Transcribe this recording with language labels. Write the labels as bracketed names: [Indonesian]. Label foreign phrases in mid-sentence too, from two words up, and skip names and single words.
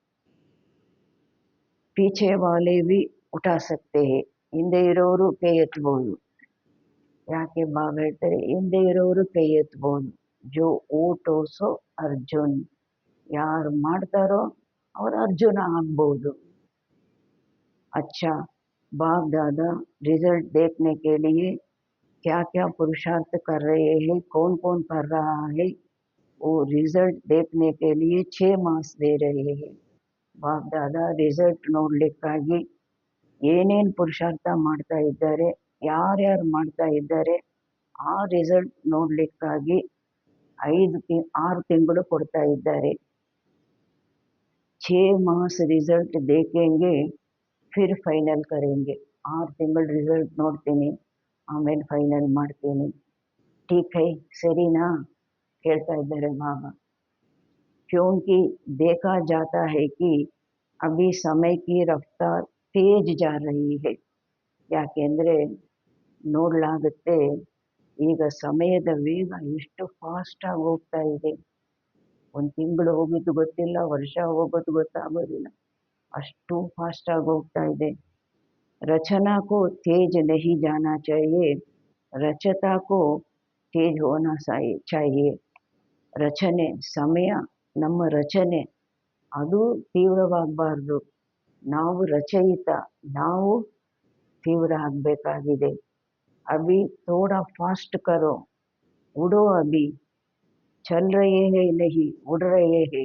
[Hindi] पीछे वाले भी उठा सकते हैं. [Kannada] ಹಿಂದೆ ಇರೋರು ಕೈ ಎತ್ತಬಹುದು. ಯಾಕೆ ಬಾಬಾ ಹೇಳ್ತಾರೆ ಹಿಂದೆ ಇರೋರು ಕೈ ಎತ್ತಬಹುದು. [Hindi] जो उठो सो [Kannada] ಅರ್ಜುನ್. ಯಾರು ಮಾಡ್ತಾರೋ ಅವ್ರು ಅರ್ಜುನ ಆಗ್ಬೋದು. ಅಚ್ಚಾ, [Hindi] बाप दादा रिजल्ट देखने के लिए क्या क्या पुरुषार्थ कर रहे हैं, कौन कौन कर रहा है, वो रिजल्ट देखने के लिए 6 ಮಾಸ್ दे रहे हैं. [Kannada] ಬಾಪ್ ದಾದಾ ರಿಸಲ್ಟ್ ನೋಡ್ಲಿಕ್ಕಾಗಿ ಏನೇನು ಪುರುಷಾರ್ಥ ಮಾಡ್ತಾ ಇದ್ದಾರೆ, ಯಾರ್ಯಾರು ಮಾಡ್ತಾ ಇದ್ದಾರೆ, ಆ ರಿಸಲ್ಟ್ ನೋಡ್ಲಿಕ್ಕಾಗಿ 6 ತಿಂಗಳು ಕೊಡ್ತಾ ಇದ್ದಾರೆ. [Hindi] 6 मास रिजल्ट देखेंगे फिर ಫೈನಲ್ करेंगे. [Kannada] 6 ತಿಂಗಳು ರಿಸಲ್ಟ್ ನೋಡ್ತೀನಿ, ಆಮೇಲೆ ಫೈನಲ್ ಮಾಡ್ತೀನಿ. [Hindi] ठीक है [Kannada] ಸರಿನಾ ಕೇಳ್ತಾ ಇದ್ದಾರೆ ಬಾಬಾ. [Hindi] क्योंकि देखा जाता है कि अभी समय की रफ्तार तेज जा रही है. [Kannada] ಯಾಕೆಂದರೆ ನೋಡಲಾಗುತ್ತೆ ಈಗ ಸಮಯದ ವೇಗ ಎಷ್ಟು ಫಾಸ್ಟಾಗಿ ಹೋಗ್ತಾ ಇದೆ. ಒಂದು ತಿಂಗಳು ಹೋಗಿದ್ದು ಗೊತ್ತಿಲ್ಲ, ವರ್ಷ ಹೋಗೋದು ಗೊತ್ತಾಗೋದಿಲ್ಲ, ಅಷ್ಟು ಫಾಸ್ಟಾಗಿ ಹೋಗ್ತಾ ಇದೆ. [Hindi] रचना को तेज नहीं जाना चाहिए, रचता को तेज होना चाहिए. [Kannada] ರಚನೆ ಸಮಯ, ನಮ್ಮ ರಚನೆ ಅದು ತೀವ್ರವಾಗಬಾರ್ದು. ನಾವು ರಚಯಿತ, ನಾವು ತೀವ್ರ ಆಗಬೇಕಾಗಿದೆ. [Hindi] अभी थोड़ा फास्ट करो, उड़ो अभी, चल रहे हैं नहीं उड़ रहे हैं.